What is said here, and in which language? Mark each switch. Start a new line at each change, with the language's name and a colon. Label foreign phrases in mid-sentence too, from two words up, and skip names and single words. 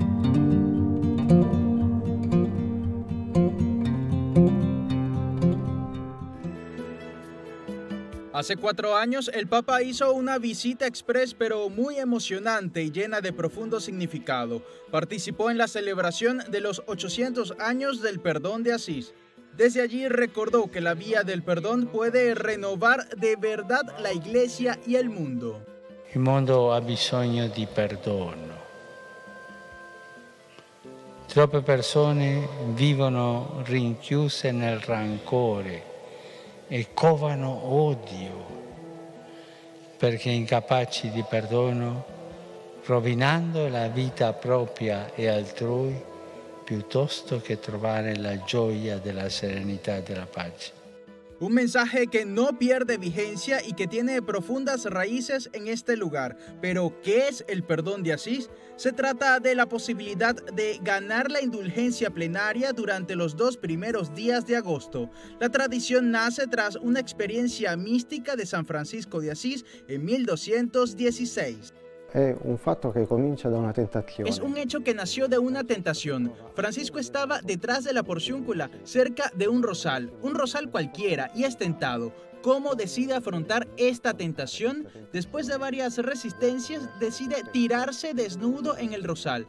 Spanish: Hace 4 años, el Papa hizo una visita express pero muy emocionante y llena de profundo significado. Participó en la celebración de los 800 años del perdón de Asís. Desde allí recordó que la vía del perdón puede renovar de verdad la Iglesia y el mundo.
Italian: Il mondo ha bisogno di perdono. Troppe persone vivono rinchiuse nel rancore e covano odio perché incapaci di perdono, rovinando la vita propria e altrui piuttosto che trovare la gioia della serenità e della pace.
Spanish: Un mensaje que no pierde vigencia y que tiene profundas raíces en este lugar. Pero, ¿qué es el perdón de Asís? Se trata de la posibilidad de ganar la indulgencia plenaria durante los 2 primeros días de agosto. La tradición nace tras una experiencia mística de San Francisco de Asís en 1216.
Italian: Es un fatto que comincia da una tentación.
Spanish: Es un hecho que nació de una tentación. Francisco estaba detrás de la porciúncula, cerca de un rosal cualquiera, y es tentado. ¿Cómo decide afrontar esta tentación? Después de varias resistencias, decide tirarse desnudo en el rosal.